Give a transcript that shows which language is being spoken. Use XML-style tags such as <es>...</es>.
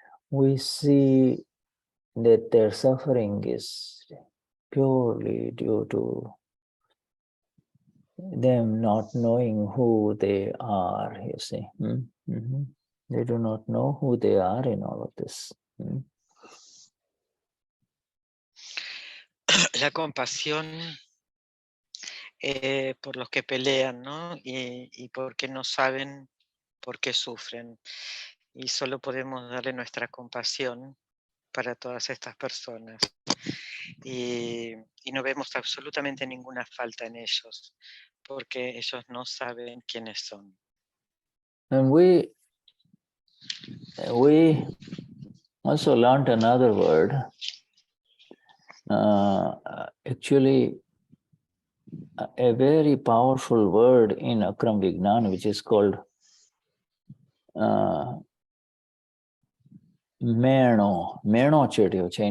<en>We see that their suffering is purely due to them not knowing who they are, you see. They do not know who they are in all of this.</en> <es>La compasión por los que pelean, ¿no? Y porque no saben por qué sufren. Y solo podemos darle nuestra compasión para todas estas personas. Y no vemos absolutamente ninguna falta en ellos, porque ellos no saben quiénes son.</es> <en>And we also learned another word, actually a very powerful word in Akram Vignan, which is called Merno Chedyocha.</en>